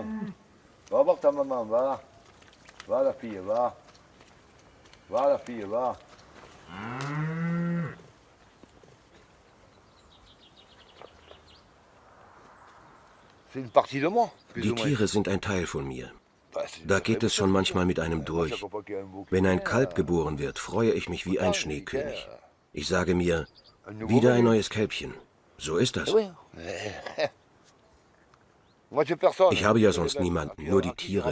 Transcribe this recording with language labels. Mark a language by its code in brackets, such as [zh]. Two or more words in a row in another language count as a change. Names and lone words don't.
[fr] Va voir ta maman, va. Va la fille, va. Va la fille, va. C'est une partie de moi. [de] Die Tiere sind ein Teil von mir. Da geht es schon manchmal mit einem durch. Wenn ein Kalb geboren wird, freue ich mich wie ein Schneekönig. Ich sage mir, wieder ein neues Kälbchen. So ist das. Ich habe ja sonst niemanden, nur die Tiere.